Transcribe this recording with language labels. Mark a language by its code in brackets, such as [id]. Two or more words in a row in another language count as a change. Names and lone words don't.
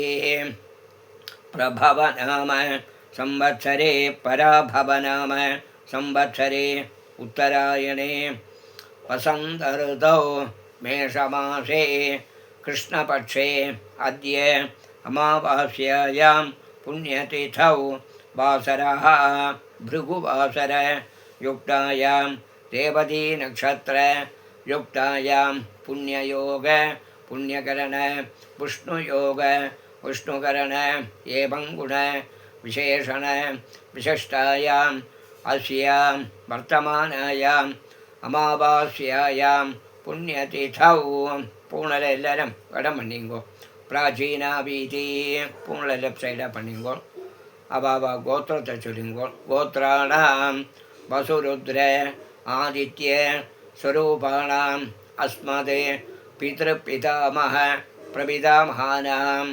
[sa] प्रभवनाम संवत्सरे पराभवनाम संवत्सरे उत्तरायणे वसंत ऋतौ मेषमासे कृष्णपक्षे अद्य अमावास्यायां पुण्यतिथौ वासरः भृगुवासर युक्तायां रेवती नक्षत्र युक्तायां पुण्ययोग पुण्यकरण विष्णुयोग विष्णुकरण एवं गुण विशेषण विशिष्टायां अस्यां वर्तमानायां अमावास्यायां पुण्यतिथौ [ta] பூனலை எல்லாரும் இடம் பண்ணிங்கோ. பிராச்சீனா வீதி பூனலை லெஃப்ட் சைடாக பண்ணிங்கோ. அவாவா கோத்திரத்தை சொல்லிங்கோ. [sa] गोत्राणां वसुरुद्र आदित्य स्वरूपाणां अस्मद् पितृपितामह प्रपितामहानाम्.